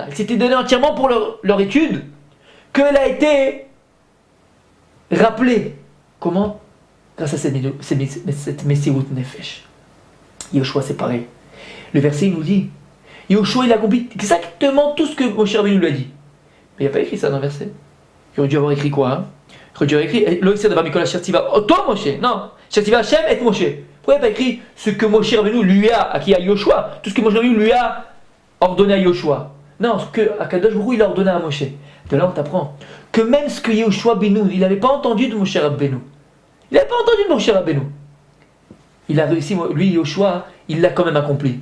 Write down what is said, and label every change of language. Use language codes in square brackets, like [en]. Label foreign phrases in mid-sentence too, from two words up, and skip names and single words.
[fr] Ils s'étaient donnés entièrement pour leur étude, qu'elle a été rappelée. Comment? Grâce à cette [he] מסירות נפש. [fr] Yoshua, c'est pareil. Le verset, il nous dit, Yoshua, il a accompli exactement tout ce que Moshe Rabbeinu lui a dit. Mais il n'y a pas écrit ça dans le verset. Il aurait dû avoir écrit quoi? Il aurait dû avoir écrit, [he] לא יסיר דבר מכל אשר צוה אותו משה. Non, אשר צוה השם את משה. [fr] Pourquoi il n'y a pas écrit ce que Moshe Rabbeinu lui a, à qui a Yoshua, tout ce que Moshe Rabbeinu lui a ordonné à Yoshua? Non, ce que Akadosh Baruch Hu il a ordonné à Moshe. De là, on t'apprend que même ce que Yoshua Benoun, il n'avait pas entendu de Moshe Rabbeinu. Il n'avait pas entendu de Moshe Rabbeinu. Il a réussi, lui, Yoshua, il l'a quand même accompli.